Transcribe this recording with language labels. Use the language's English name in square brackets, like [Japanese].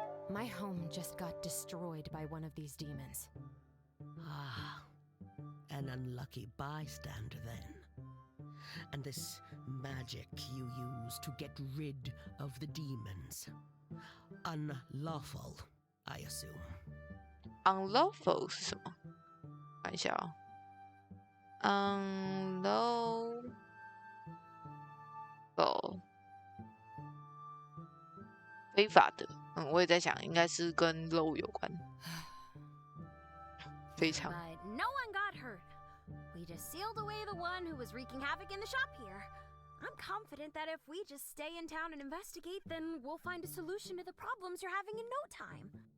[English] My home just got destroyed by one of these demons. Ah, an unlucky bystander then. And this magic you use to get rid of the demons. Unlawful, I assume. [Chinese] Unlawful 是什么？看一下哦。 Unlawful， 非法的。我也在想，应该是跟 law 有关。非常。 [English] But no one got hurt. We just sealed away the one who was wreaking havoc in the shop here. I'm confident that if we just stay in town and investigate, then we'll find a solution to the problems you're having in no time.